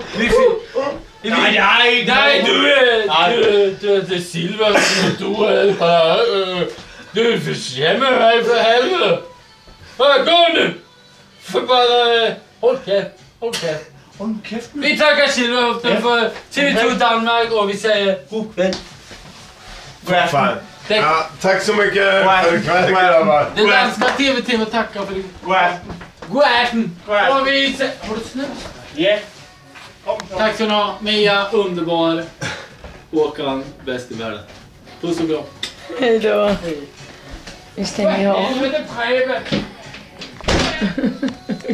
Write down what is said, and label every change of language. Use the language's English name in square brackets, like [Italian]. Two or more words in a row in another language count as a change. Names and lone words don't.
[Danish] Nej, du er Silverhøften, du er bare... Du er for hjemme, for helvede. Gå nu! For bare... Hold kæft. Vi takker Silverhøften for TV2 Danmark, og vi siger... God aften. [Swedish] Ja, tack så mycket för ikväll grabbar. Den danska TV tackar för det. [Danish] God aften. God aften. [Swedish] Och vi... Har du snus? Ja. Kom så. Tack ska ni ha. Mia, underbar. Håkan, bäst i världen. Puss och kram. Hej då. Vi stänger av. Helvete, Preben.